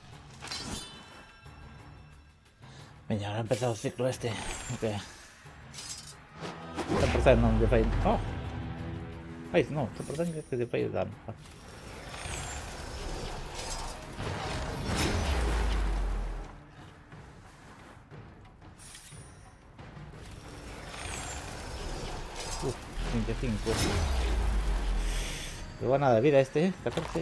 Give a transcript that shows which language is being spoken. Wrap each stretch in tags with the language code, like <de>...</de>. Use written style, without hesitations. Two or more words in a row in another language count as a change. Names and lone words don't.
<es>Venga, ahora ha empezado el ciclo este.</es> <gl>Ok. 100% non lle fai... Oh! Ai, no, 100% que lle fai dano. Uf, 25.</gl> <es>Lleva nada de vida este, 14.</es>